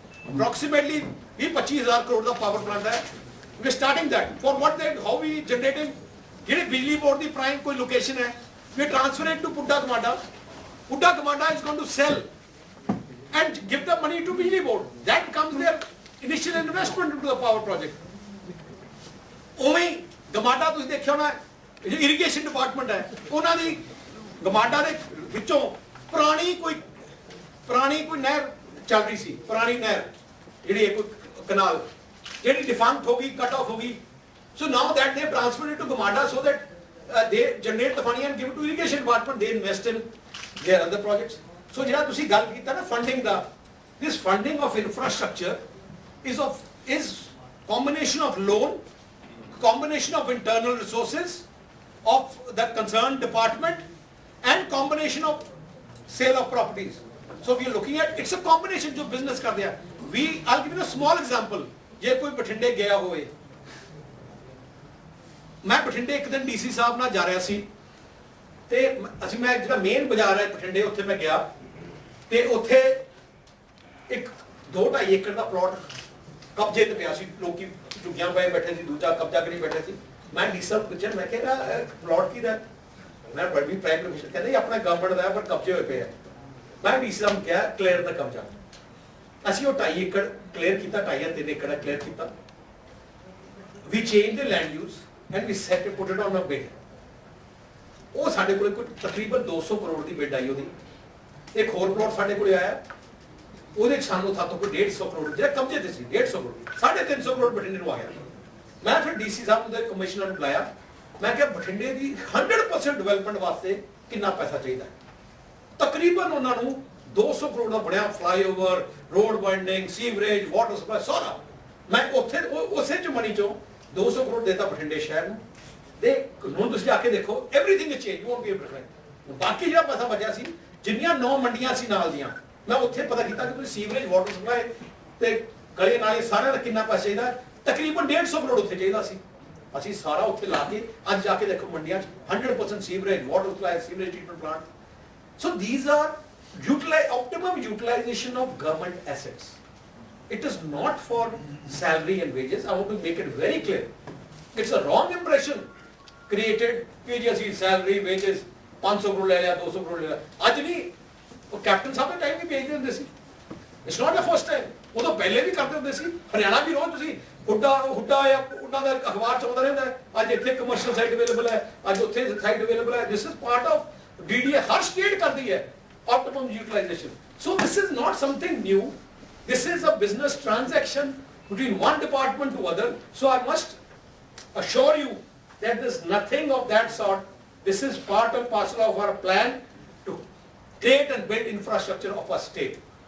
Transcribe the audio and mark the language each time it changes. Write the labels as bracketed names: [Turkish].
[English] approximately 25000 crore [Punjabi] ਦਾ power plant ਹੈ [English] we are starting that for what they how we generating [Punjabi] ਜਿਹੜੇ ਬਿਜਲੀ board ਦੀ prime ਕੋਈ location ਹੈ [English] we transfer it to Putta Gamada is going to sell and give the money to Bijli Board. That comes their initial investment into the power project. Ome Gamada [Punjabi] ਤੁਸੀਂ ਦੇਖਿਆ ਹੋਣਾ irrigation department ਹੈ, ਉਹਨਾਂ ਦੀ ਗਮਾਡਾ ਦੇ ਵਿੱਚੋਂ ਪੁਰਾਣੀ ਕੋਈ ਨਹਿਰ ਚੱਲ ਰਹੀ ਸੀ, ਪੁਰਾਣੀ ਨਹਿਰ ਜਿਹੜੀ ਹੈ ਕੋਈ ਕਨਾਲ, ਜਿਹੜੀ ਡਿਫੰਕਟ ਹੋ ਗਈ, ਕੱਟ ਆਫ ਹੋ ਗਈ. [English] So now that they have transferred it to Gamada so that they generate the money and give it to irrigation department, they invest in their other projects. So [Punjabi] ਜਿਹੜਾ ਤੁਸੀਂ ਗੱਲ ਕੀਤਾ ਨਾ [English] funding ਦਾ, this funding of infrastructure is combination of loan, combination of internal resources of the concerned department and combination of sale of properties. So we are looking at, it's a combination जो business [Punjabi] ਕਰਦੇ ਆ. [English] I'll give you a small example. [Punjabi] ਜੇ ਕੋਈ ਬਠਿੰਡੇ ਗਿਆ ਹੋਵੇ, ਮੈਂ ਬਠਿੰਡੇ ਇੱਕ ਦਿਨ ਡੀਸੀ ਸਾਹਿਬ ਨਾਲ ਜਾ ਰਿਹਾ ਸੀ ਤੇ ਮੈਂ ਜਿਹੜਾ ਮੇਨ ਬਾਜ਼ਾਰ ਹੈ ਬਠਿੰਡੇ, ਉੱਥੇ ਮੈਂ ਗਿਆ ਤੇ ਉੱਥੇ ਇੱਕ 2.5 ਏਕੜ ਦਾ ਪਲਾਟ ਕਬਜ਼ੇ ਤੇ ਪਿਆ ਸੀ, ਲੋਕੀ ਝੁੱਗੀਆਂ ਪਏ ਬੈਠੇ ਸੀ, ਦੂਜਾ ਕਬਜ਼ਾ ਕਰੀ ਬੈਠੇ ਸੀ. ਮੈਂ ਡੀਸੀ ਸਾਹਿਬ ਪੁੱਛਿਆ, ਮੈਂ ਕਿਹਾ ਪਲਾਟ ਕਿਹਦਾ? ਮੈਂ ਬੜੀ ਪ੍ਰਾਈਮ ਮਿਨਿਸਟਰ ਕਹਿੰਦੇ ਆਪਣਾ ਗਵਰਨਮੈਂਟ ਦਾ ਪਰ ਕਬਜ਼ੇ ਹੋਏ ਪਏ ਆ. ਮੈਂ ਡੀਸੀ ਸਾਹਿਬ ਨੂੰ ਕਿਹਾ ਕਲੀਅਰ ਦਾ ਕਬਜ਼ਾ. ਅਸੀਂ ਉਹ 2.5 ਏਕੜ ਕਲੀਅਰ ਕੀਤਾ, 2.5 3 ਏਕੜ ਕਲੀਅਰ ਕੀਤਾ. [English] We change the land use and we set it, put it on a bid. [Punjabi] ਉਹ ਸਾਡੇ ਕੋਲੇ ਕੋਈ ਤਕਰੀਬਨ 200 ਕਰੋੜ ਦੀ ਬਿਡ ਆਈ ਉਹਦੀ. ਇੱਕ ਹੋਰ ਪਲਾਟ ਸਾਡੇ ਕੋਲੇ ਆਇਆ, ਉਹਦੇ ਸਾਨੂੰ ਸਾਤੋਂ ਕੋਈ 150 ਕਰੋੜ ਜਿਹੜਾ ਕਬਜ਼ੇ ਤੇ ਸੀ, 150 ਕਰੋੜ, 350 ਕਰੋੜ ਬਠਿੰਡੇ ਨੂੰ ਆ ਗਿਆ. ਮੈਂ ਫਿਰ ਡੀਸੀ ਸਾਹਿਬ ਨੂੰ ਕਮਿਸ਼ਨਰ ਨੂੰ ਬੁਲਾਇਆ, ਮੈਂ ਕਿਹਾ ਬਠਿੰਡੇ ਦੀ 100% ਡਿਵੈਲਪਮੈਂਟ ਵਾਸਤੇ ਕਿੰਨਾ ਪੈਸਾ ਚਾਹੀਦਾ? ਤਕਰੀਬਨ ਉਹਨਾਂ ਨੂੰ 200 ਕਰੋੜ ਦਾ ਬਣਿਆ flyover, road winding, sewerage, water supply ਸਾਰਾ. ਮੈਂ ਉੱਥੇ ਉਸੇ ਚ ਮਨੀ ਚੋਂ 200 ਕਰੋੜ ਦੇਤਾ ਬਠਿੰਡੇ ਸ਼ਹਿਰ ਨੂੰ. ਦੇ ਹੁਣ ਤੁਸੀਂ ਜਾ ਕੇ ਦੇਖੋ, [English] Everything is change, won't be able to find. [Punjabi] ਬਾਕੀ ਜਿਹੜਾ ਪੈਸਾ ਬਚਿਆ ਸੀ, ਜਿੰਨੀਆਂ 9 ਮੰਡੀਆਂ ਸੀ ਨਾਲ ਦੀਆਂ, ਮੈਂ ਉੱਥੇ ਪਤਾ ਕੀਤਾ ਕਿ ਤੁਸੀਂ ਸੀਵਰੇਜ, ਵਾਟਰ ਸਪਲਾਈ ਤੇ ਗਲੀ ਨਾਲੇ ਸਾਰਿਆਂ ਦਾ ਕਿੰਨਾ ਪੈਸਾ ਚਾਹੀਦਾ. ਤਕਰੀਬਨ 150 ਕਰੋੜ ਉੱਥੇ ਚਾਹੀਦਾ ਸੀ. ਅਸੀਂ ਸਾਰਾ ਉੱਥੇ ਲਾ ਕੇ ਅੱਜ ਜਾ ਕੇ ਦੇਖੋ ਮੰਡੀਆਂ 'ਚ 100% sewerage, water supply, sewerage treatment plant. [English] So these are optimum utilization of government assets. It is not for salary and wages. I want to make it very clear. It's a wrong impression created [Punjabi] कि जी ਅਸੀਂ salary, wages 500 crore ਲੈ ਲਿਆ, 200 ਕਰੋੜ ਲੈ ਲਿਆ. ਅੱਜ ਨਹੀਂ, ਉਹ captain ਸਾਹਿਬ ਦੇ ਟਾਈਮ ਵੀ ਭੇਜਦੇ ਹੁੰਦੇ ਸੀ. [English] It's not the first time. [Punjabi] ਉਹ ਤਾਂ ਪਹਿਲੇ ਵੀ ਕਰਦੇ ਹੁੰਦੇ ਸੀ. ਹਰਿਆਣਾ ਵੀ ਰੋਜ਼ ਤੁਸੀਂ ਹੁੱਡਾ ਜਾਂ ਉਹਨਾਂ ਦਾ ਅਖਬਾਰ ਚ ਆਉਂਦਾ ਰਹਿੰਦਾ ਹੈ, ਅੱਜ ਇੱਥੇ ਕਮਰਸ਼ੀਅਲ ਸਾਈਟ ਅਵੇਲੇਬਲ ਹੈ, ਅੱਜ ਉੱਥੇ ਸਾਈਟ ਅਵੇਲੇਬਲ ਹੈ. [English] This is part of DDA. [Punjabi] Har state ਕਰਦੀ ਹੈ [English] optimum utilization. So this is not something new. This is a business transaction between one department to other. So I must assure you that there's nothing of that sort. This is part and parcel of our plan to create and build infrastructure of our state.